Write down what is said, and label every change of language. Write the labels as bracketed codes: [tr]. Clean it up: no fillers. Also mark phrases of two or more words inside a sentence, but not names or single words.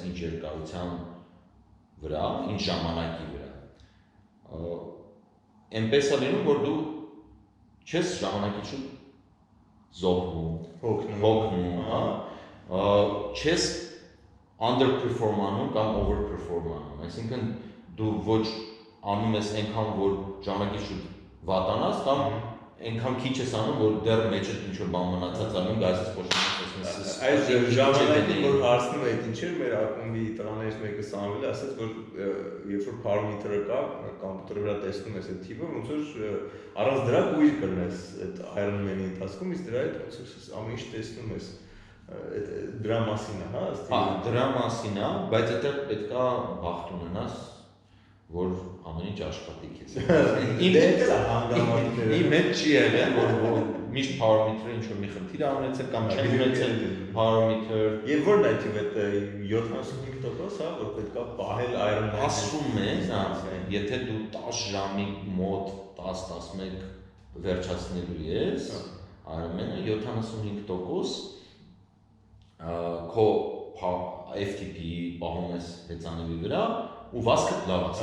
[hy] ինչ երկարության վրա, ինչ ժամանակի վրա։ Այնպես է լինում, որ դու չես ժամանակից շուտ զոհվում, հոգնում, հա, չես underperform անում կամ overperform անում, այսինքն դու ոչ անում ես այնքան, որ ժամանակից շուտ վատանաս կամ այնքան քիչ ես անում, որ դեռ մեջդ ինչ-որ բան մնացած անում, գայսես փոշմանես ես։ Այս ժամանակին, որ հարցնում էի ինչ էր, մեր ակումբի տղաներից մեկը Սամվել ասաց, որ երբ որ [en] power meter- [hy] ը կա, կոմպյուտերի վրա տեսնում ես այդ թիվը, ոնց որ առանց դրա կույր կրնես այդ Ironman-ի ընթացքում, իսկ դրա հետ ոնց որ ամեն ինչ տեսնում ես, դրա մասին է, հա, ըստ Հա, դրա մասին է, բայց այդտեղ պետք է բախտ ունենաս, որ ամեն ինչ աշխատի քեզ։ Իմ հետ չի եղել, որ միշտ [en] power meter- [hy] ը ինչ-որ մի խնդիր ունեցել կամ չեմ ունեցել [en] power meter։ [hy] Եվ որն է թիվը 75%, հա, որ պետք է պահել Ironman-ը։ Ասում են, եթե դու 10 ժամի մոտ 10-11 վերջացնելու ես, Ironman-ը 75% քո FTP-ի պահում ես հեծանիվի վրա ու վազքը լավ է։